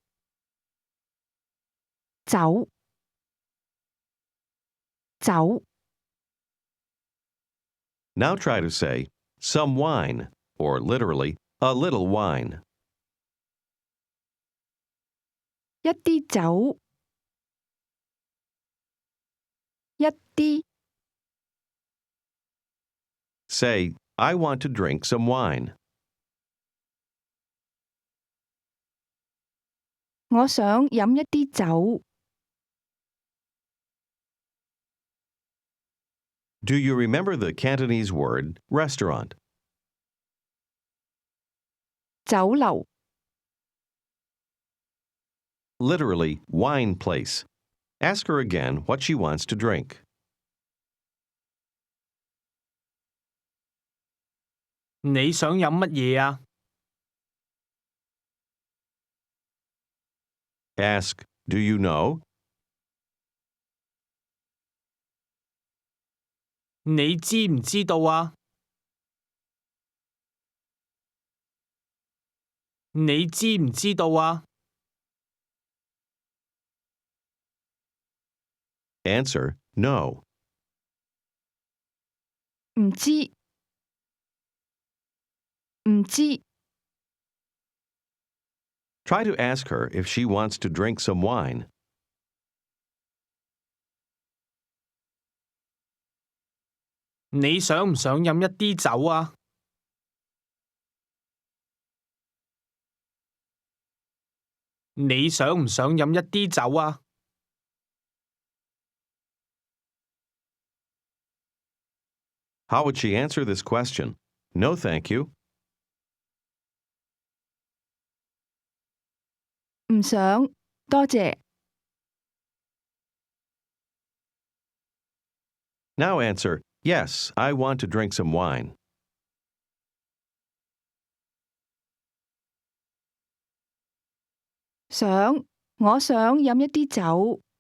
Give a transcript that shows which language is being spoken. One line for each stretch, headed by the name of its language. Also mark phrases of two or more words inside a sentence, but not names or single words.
Cantonese: 酒。酒。
English: Now try to say, some wine, or literally, a little wine.
Cantonese: 一啲酒。一啲。
English: Say, I want to drink some wine.
Cantonese: 我想飲一啲酒。
English: Do you remember the Cantonese word restaurant?
Cantonese: 酒樓。
English: Literally, wine place. Ask her again what she wants to drink.
Cantonese: 你想飲乜嘢啊？
English: Ask, do you know?
Cantonese: 你知唔知道啊？你知唔知道啊？
English: Answer, no.
Cantonese: 唔知。唔知。
English: Try to ask her if she wants to drink some wine.
Cantonese: 你想唔想飲一啲酒啊？你想唔想飲一啲酒啊？
English: How would she answer this question? No, thank you.
Cantonese: 唔想，多謝。
English: Now answer, yes, I want to drink some wine.
Cantonese: 想， 我想飲一啲酒。